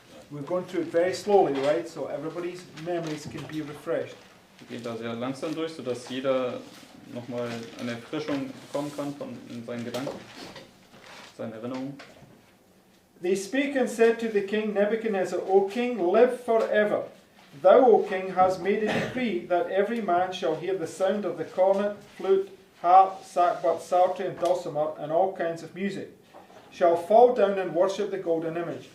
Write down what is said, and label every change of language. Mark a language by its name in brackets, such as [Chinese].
[English] We're going through it very slowly, right? So everybody's memories can be refreshed. [German] Wir gehen da sehr langsam durch, sodass jeder nochmal eine Erfrischung bekommen kann von seinen Gedanken, seinen Erinnerungen. [English] They spake and said to the king Nebuchadnezzar, O king, live forever. Thou, O king, hast made a decree that every man shall hear the sound of the cornet, flute, harp, sackbut, psaltery, and dulcimer, and all kinds of music, shall fall down and worship the golden image.